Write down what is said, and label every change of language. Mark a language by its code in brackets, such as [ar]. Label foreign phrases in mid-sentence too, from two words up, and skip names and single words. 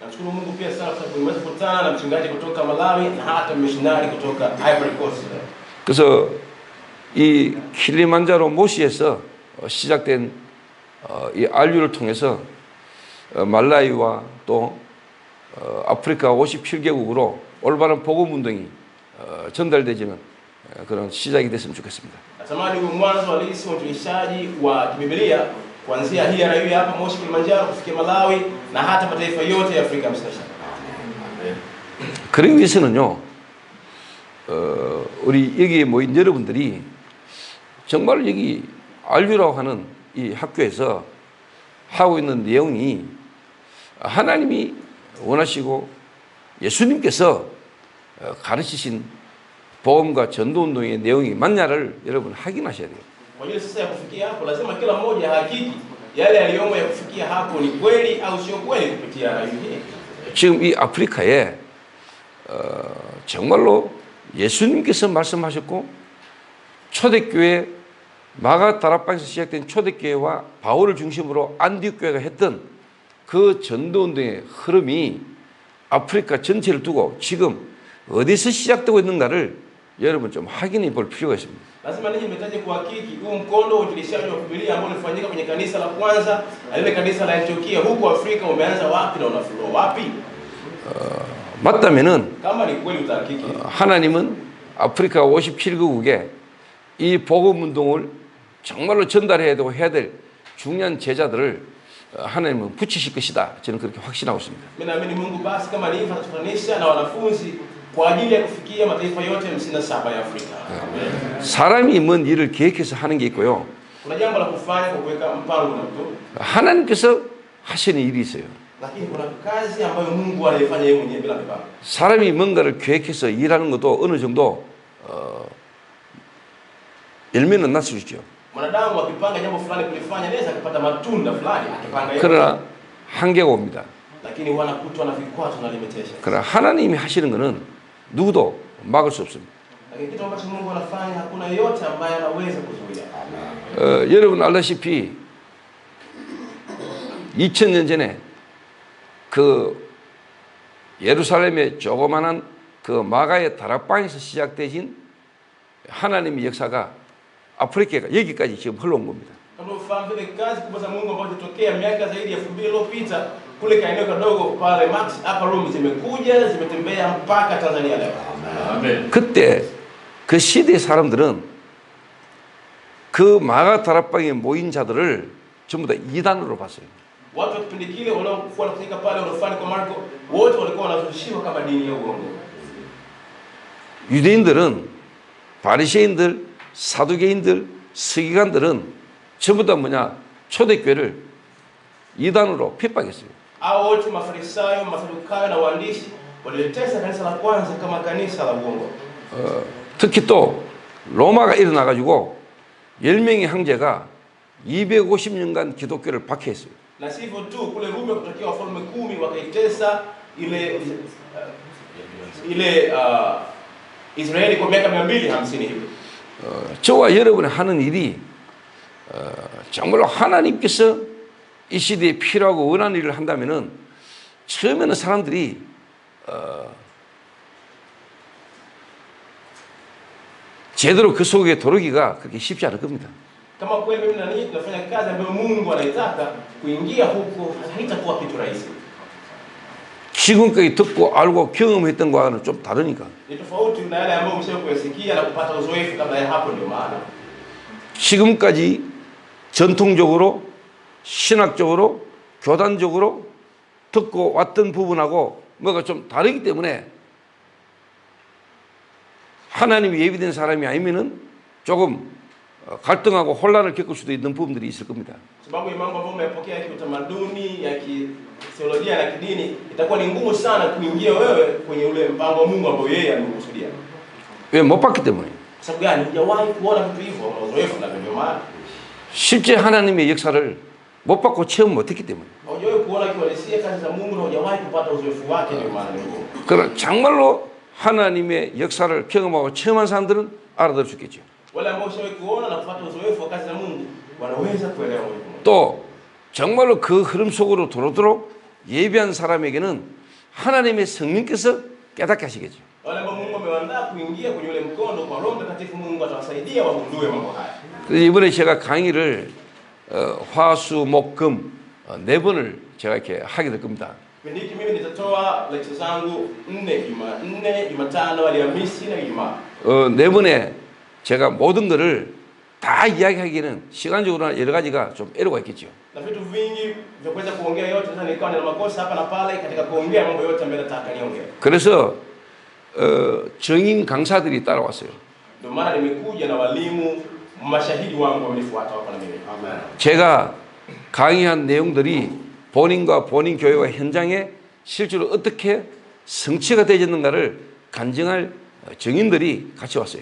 [ko] 그래서 이 킬리만자로 모시에서 시작된 이 알류를 통해서 말라위와 또 아프리카 57개국으로 올바른 복음 운동이 전달되지는 그런 시작이 됐으면 좋겠습니다. [sw] Natamani uwe mwanzo halisi wa utumishaji wa Biblia kuanzia hii Arayu hapa Moshi Kilimanjaro kufikia Malawi na hata mataifa yote ya Afrika Mashariki. [ko] 그러기 위해서는요, 우리 여기에 모인 여러분들이 정말 여기 RU라고 하는 이 학교에서 하고 있는 내용이 하나님이 원하시고 예수님께서 가르치신 복음과 전도운동의 내용이 맞냐를 여러분 확인하셔야 돼요. [sw] Kwa hiyo sasa ya kufikia hapo lazima kila mmoja hakiki yale yaliyomo ya kufikia hapo ni kweli au sio kweli kupitia RU hii. [ko] 지금 이 아프리카에 정말로 예수님께서 말씀하셨고 초대교회 마가 다락방에서 시작된 초대교회와 바울을 중심으로 안디옥 교회가 했던 그 전도운동의 흐름이 아프리카 전체를 두고 지금 어디서 시작되고 있는가를 여러분 좀 확인해 볼 필요가 있습니다. [sw] Lazima ninyi mtaje kuhakiki huu mkondo wa uinjilishaji wa Biblia ambao ulifanyika kwenye kanisa la kwanza na lile kanisa la Antiokia huko Afrika umeanza wapi na unaflow wapi? [ko] 맞다면은 [sw] Kama ni kweli utahakiki. [ko] 하나님은 아프리카 57개국에 이 복음 운동을 정말로 전달해야 되고 해야 될 중요한 제자들을 하나님은 붙이실 것이다. 저는 그렇게 확신하고 있습니다. [sw] Mimi naamini Mungu basi kama ni hivyo atatufanisha na wanafunzi kwa ajili ya kufikia mataifa yote 57 ya Afrika. [ko] 사람이 뭔 일을 계획해서 하는 게 있고요. [sw] Kuna jambo la kufanya kwa kuweka mpango na mtu. [ko] 하나님께서 하시는 일이 있어요. [sw] Lakini kuna kazi ambayo Mungu anaifanya yeye mwenyewe bila mipango. [ko] 사람이 뭔가를 계획해서 일하는 것도 어느 정도 열매는 났을 수 있죠. [sw] Mwanadamu akipanga jambo fulani kulifanya anaweza kupata matunda fulani akipanga. [ko] 그러나 한계가 옵니다. [sw] lakini wanakutwa na vikwazo na limitation. [ko] 그러나 하나님이 하시는 것은 누구도 막을 수 없습니다. [sw] Lakini kitu ambacho Mungu anafanya hakuna yote ambaye anaweza kuzuia. [ko] 여러분 알다시피 2000년 전에 그 예루살렘의 조그마한 그 마가의 다락방에서 시작되신 하나님의 역사가 아프리카가 여기까지 지금 흘러온 겁니다. [sw] Kama ufahamu vile kazi kubwa za Mungu ambazo zilitokea miaka zaidi ya 2000 iliyopita kule kaeneo kadogo pale Max hapa Rome zimekuja zimetembea mpaka Tanzania leo. [ko] 아멘. 그때 그 시대의 사람들은 그 마가 다락방에 모인 자들을 전부 다 이단으로 봤어요. [sw] Watu wa kipindi kile waliokuwa wanakusanyika pale wanafanya kwa Marko wote walikuwa wanazushiwa kama dini ya uongo. [ko] 유대인들은 바리새인들, 사두개인들, 서기관들은 전부 다 뭐냐 초대교회를 이단으로 핍박했어요. [sw] Hao wote Mafarisayo, Masadukayo na waandishi walitesa kanisa la kwanza kama kanisa la uongo. [ko] 특히 또 로마가 일어나 가지고 10명의 형제가 250년간 기독교를 박해했어요. [sw] Na sivyo tu kule Rumi kutokea wafalme 10 wakaitesa ile Israeli kwa miaka 250 hivi. [ko] 저와 여러분이 하는 일이 정말로 하나님께서 이 시대에 필요하고 원하는 일을 한다면은 처음에는 사람들이 제대로 그 속에 들어오기가 그렇게 쉽지 않을 겁니다. [sw] Kama kweli mimi na ninyi tunafanya kazi ambayo Mungu anaitaka kuingia huko haitakuwa kitu rahisi. [ko] 지금까지 듣고 알고 경험했던 거와는 좀 다르니까. [sw] Ni tofauti na yale ambayo mshawahi kuyasikia na kupata uzoefu kabla ya hapo ndio maana. [ko] 지금까지 전통적으로 신학적으로 교단적으로 듣고 왔던 부분하고 뭐가 좀 다르기 때문에 하나님이 예비된 사람이 아니면은 조금 갈등하고 혼란을 겪을 수도 있는 부분들이 있을 겁니다. [sw] Sababu ya mambo ambayo umepokea kiutamaduni ya kitheolojia na kidini itakuwa ni ngumu sana kuingia wewe kwenye ule mpango wa Mungu ambao yeye amekusudia. [ko] 왜 못 봤기 때문에. [sw] Sababu gani? Hujawahi kuona vitu hivyo, una uzoefu na ndio maana. [ko] 실제 하나님의 역사를 못 받고 체험 못 했기 때문에. [sw] Hujawahi kuona kihalisia kazi za Mungu na hujawahi kupata uzoefu wake ndio maana ndio. [ko] 그러나 정말로 하나님의 역사를 경험하고 체험한 사람들은 알아들을 수 있겠죠. [sw] Wale ambao ushawahi kuona na kupata uzoefu wa kazi za Mungu wanaweza kuelewa moja kwa moja. [ko] 또 정말로 그 흐름 속으로 들어오도록 예비한 사람에게는 하나님의 성령께서 깨닫게 하시겠죠. [sw] Wale ambao Mungu amewaandaa kuingia kwenye ule mkondo kwa Roho Mtakatifu, Mungu atawasaidia wagundue mambo haya. [ko] 그래서 이번에 제가 강의를 화수목금 4번을 제가 이렇게 하게 될 겁니다. [sw] Kipindi hiki mimi nitatoa lecture zangu 4, Jumanne, Jumatano, Alhamisi na Ijumaa. [ko] 4번에 제가 모든 것을 다 이야기하기에는 시간적으로나 여러 가지가 좀 애로가 있겠죠. [sw] na vitu vingi vya kuweza kuongea yote. Sasa nikawa nina makosa hapa na pale katika kuongea mambo yote ambayo nataka niongee. [ko] 그래서 정인 강사들이 따라왔어요. [sw] Ndio maana nimekuja na walimu mashahidi wangu wamenifuata hapa na mimi. Amen. [ko] 제가 강의한 내용들이 본인과 본인 교회와 현장에 실제로 어떻게 성취가 되었는가를 간증할 정인들이 같이 왔어요.